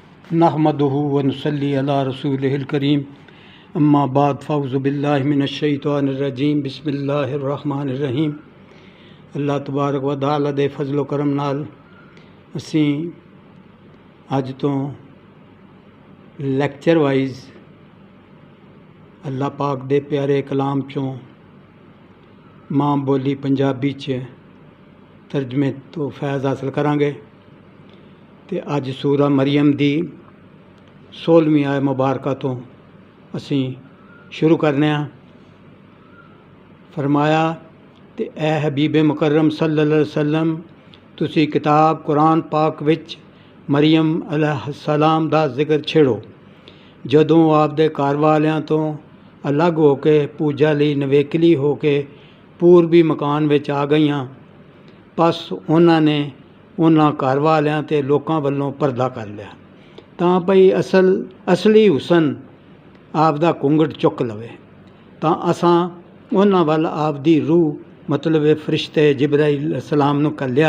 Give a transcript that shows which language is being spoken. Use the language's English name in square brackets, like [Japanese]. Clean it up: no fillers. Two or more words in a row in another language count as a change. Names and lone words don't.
[Arabic] نحمده ونصلي على رسوله الكريم أما بعد فأعوذ بالله من الشيطان الرجيم بسم الله الرحمن الرحيم. [Punjabi] اللہ تبارک و تعالیٰ دے فضلو کرم نال اسی اج تو لیکچر وائز اللہ پاک دے پیارے کلام چوں ماں بولی پنجابی چ ترجمے تو فیض حاصل کراں گے. تے اج سورہ مریم دی 16ویں آیت مبارک تو اسی شروع کرنے آ. فرمایا تے اے حبیب مکرم [Arabic] صلى الله عليه وسلم [Punjabi] تسی کتاب قرآن پاک وچ مریم علیہ السلام دا ذکر چھیڑو جدوں آپدے گھر والیاں تو الگ ہو کے پوجا لئی نویکلی ہو کے پوربی مکان وچ آ گئیاں. بس انہاں نے انہاں گھر والیاں تے لوکاں ولوں پردہ کر لیا تاں بھئی اصلی حسن آپدا گھونگھٹ چک لوے تاں اساں انہاں ول آپدی روح مطلب فرشتے جبرائیل علیہ السلام نوں گھلیا.